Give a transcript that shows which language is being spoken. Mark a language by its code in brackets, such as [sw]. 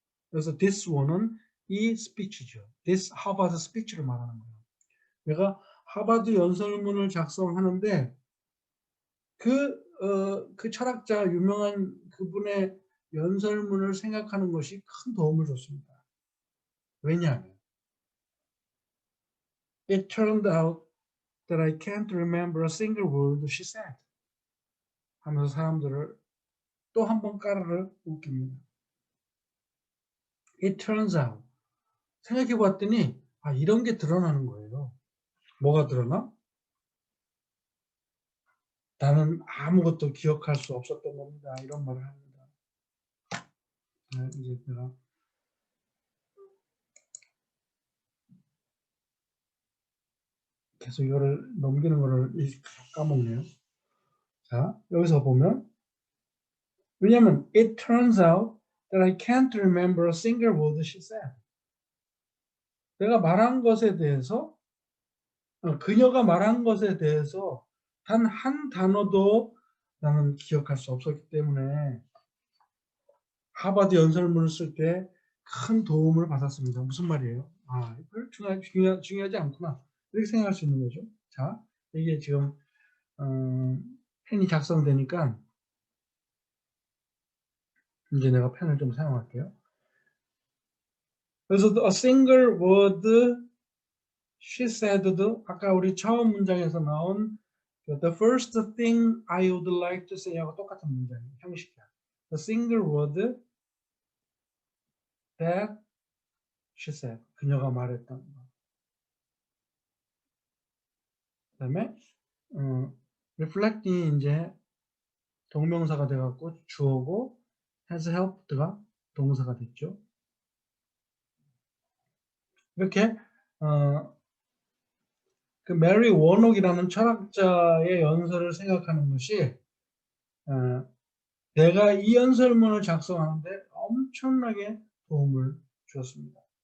[ko] 그래서 this one은 이 스피치죠. this 하버드 스피치를 말하는 거예요. 내가 하버드 연설문을 작성하는데 그 철학자 유명한 그분의 연설문을 생각하는 것이 큰 도움을 줬습니다. 왜냐하면 [en] it turned out that I can't remember a single word she said. [ko] 하면서 사람들을 또 한 번 까르르 웃깁니다. [en] It turns out. [ko] 생각해 봤더니 이런 게 드러나는 거예요. 뭐가 드러나? 나는 아무것도 기억할 수 없었던 겁니다. 이런 말을 합니다. 이제 내가 계속 이거를 넘기는 거를 까먹네요. 자, 여기서 보면 왜냐면 [en] it turns out that I can't remember a single word she said. [ko] 내가 말한 것에 대해서 그녀가 말한 것에 대해서 단 한 단어도 나는 기억할 수 없었기 때문에 하버드 연설문을 쓸 때 큰 도움을 받았습니다. 무슨 말이에요? 이걸 중요하지 않구나. 이렇게 생각할 수 있는 거죠. 자, 이게 지금 펜이 작성되니까 이제 내가 펜을 좀 사용할게요. [en] 그래서 a single word she said도 [ko] 아까 우리 처음 문장에서 나온 [en] the first thing I would like to say하고 [ko] 똑같은 문장이에요. 형식이야. [en] The single word that she said. [ko] 그녀가 말했던 거. 그 다음에 reflecting이 이제 동명사가 돼갖고 주어고 has helped가 동사가 됐죠. 이렇게 그 메리 워녹이라는 철학자의 연설을 생각하는 것이 내가 이 연설문을 작성하는데 엄청나게 도움을 주었습니다.